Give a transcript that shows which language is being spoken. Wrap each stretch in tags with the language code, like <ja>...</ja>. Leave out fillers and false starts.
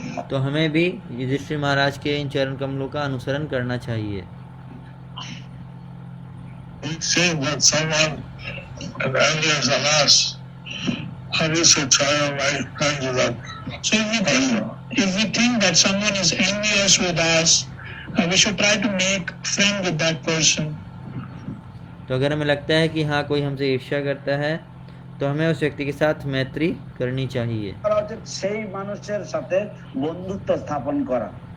<hi>तो हमें भी युधिष्ठिर महाराज के इन चरण कमलों का अनुसरण करना चाहिए।</hi> <en>Seeing that someone envious on us, how we should try our life kind of that. So if we think that someone is envious with us, we should try to make friend with that person.</en> <hi>तो अगर हमें लगता है कि हाँ कोई हमसे ईर्ष्या करता है तो हमें उस व्यक्ति के साथ मैत्री करनी चाहिए।</hi> <bn>করা উচিত সেই মানুষের সাথে বন্ধুত্ব স্থাপন করা।</bn>